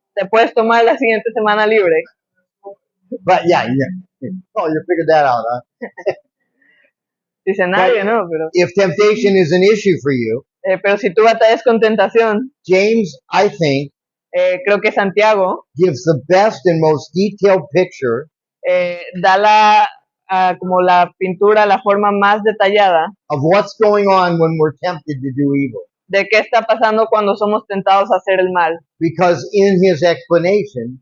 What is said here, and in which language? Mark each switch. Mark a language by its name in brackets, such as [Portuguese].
[Spanish] te puedes tomar la siguiente semana libre. [English] But yeah. Oh, you figured that out, huh? [Spanish] Dice nadie, ¿no? Pero, [English] If temptation is an issue for you, [Spanish] pero si tú batallas con tentación, [English] James, I think, [Spanish] creo que Santiago [English] gives the best and most detailed picture [Spanish] da como la pintura, la forma más detallada [English] of what's going on when we're tempted to do evil. [Spanish] de qué está pasando cuando somos tentados a hacer el mal. [English] Because in his explanation